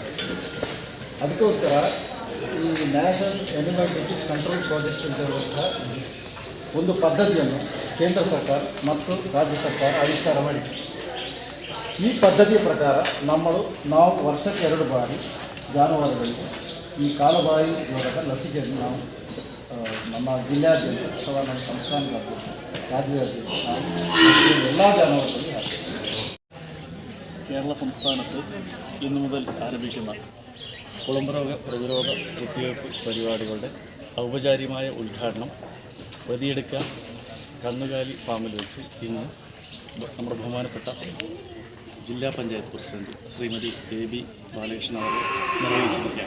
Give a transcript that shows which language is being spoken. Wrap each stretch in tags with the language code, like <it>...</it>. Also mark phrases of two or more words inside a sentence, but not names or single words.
<kn>ಅದಕ್ಕೋಸ್ಕರ ಈ ನ್ಯಾಷನಲ್ ಅನಿಮಲ್ ಡಿಸೀಸ್ ಕಂಟ್ರೋಲ್ ಪ್ರಾಜೆಕ್ಟ್ ಅಂತ ಹೇಳುವಂಥ ಒಂದು ಪದ್ಧತಿಯನ್ನು ಕೇಂದ್ರ ಸರ್ಕಾರ ಮತ್ತು ರಾಜ್ಯ ಸರ್ಕಾರ ಆವಿಷ್ಕಾರ ಮಾಡಿದೆ. ಈ ಪದ್ಧತಿಯ ಪ್ರಕಾರ ನಾವು ವರ್ಷಕ್ಕೆ 2 ಬಾರಿ ಜಾನುವಾರುಗಳಿಗೆ ಈ ಕಾಲುಬಾಯಿ ರೋಗದ ಲಸಿಕೆಯನ್ನು ನಾವು ನಮ್ಮ ಜಿಲ್ಲೆಯಾದ್ಯಂತ ಅಥವಾ ನಮ್ಮ ಸಂಸ್ಥಾನದಾದ್ಯಂತ</kn> <ml>രാജ്യത്ത് എല്ലാ ജാനുവരികളിലും കേരള സംസ്ഥാനത്ത് ഇന്നു മുതൽ ആരംഭിക്കുന്ന കുളമ്പ് രോഗ പ്രതിരോധ കുത്തിവയ്പ്പ് പരിപാടികളുടെ ഔപചാരികമായ ഉദ്ഘാടനം വതിയെടുക്ക കന്നുകാലി ഫാമിൽ വെച്ച് ഇന്ന് നമ്മുടെ ബഹുമാനപ്പെട്ട ജില്ലാ പഞ്ചായത്ത് പ്രസിഡന്റ് ശ്രീമതി AB ബാലകൃഷ്ണൻ അവർ നിർവഹിച്ചിരിക്കുകയാണ്.</ml>